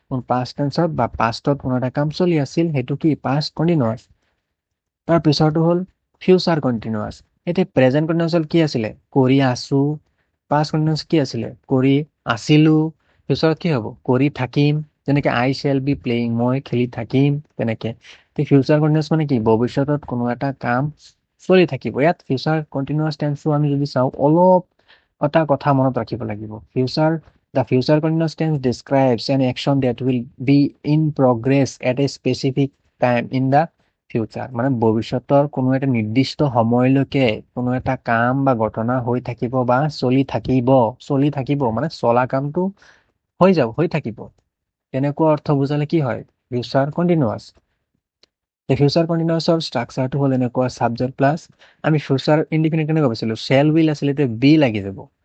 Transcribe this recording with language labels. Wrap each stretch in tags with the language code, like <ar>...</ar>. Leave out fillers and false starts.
<as>Past টেন্সত বা পাষ্টত কোনো এটা কাম চলি আছিল, সেইটো কি পাষ্ট কণ্টিনিউৱাছ। তাৰ পিছৰটো হ'ল ফিউচাৰ কণ্টিনিউৱাছ। এতিয়া প্ৰেজেণ্ট কণ্টিনিউৱাছ কি আছিলে, কৰি আছোঁ। পাষ্ট কণ্টিনিউৱাছ কি আছিলে, কৰি আছিলোঁ। ফিউচাৰত কি হ'ব, কৰি থাকিম, যেনেকে</as> <en>I shall be playing,</en> <as>মই খেলি থাকিম, তেনেকে। ফিউচাৰ কণ্টিনিউৱাছ মানে কি, ভৱিষ্যতত কোনো এটা কাম চলি থাকিব। ইয়াত ফিউচাৰ কণ্টিনিউৱাছ টেন্সটো আমি যদি চাওঁ, অলপ এটা কথা মনত ৰাখিব লাগিব।</as> <en>The future continuous tense describes an action that will be in progress at a specific time in the future.</en> <as>মানে ভৱিষ্যতৰ কোনো এটা নিৰ্দিষ্ট সময়লৈকে কোনো এটা কাম বা ঘটনা হৈ থাকিব বা চলি থাকিব মানে চলা কামটো হৈ থাকিব, তেনেকুৱা অৰ্থ বুজালে কি হয়, ফিউচাৰ কণ্টিনিউৱাছ। ফিউচাৰ কণ্টিনিউৱাছৰ ষ্ট্ৰাকচাৰটো হ'ল এনেকুৱা, ছাবজেক্ট প্লাছ, আমি ফিউচাৰ ইনডিফিনিট কেনেকৈ পাইছিলোঁ, শ্বেল উইল আছিলে, এতিয়া বি লাগি যাব।</as>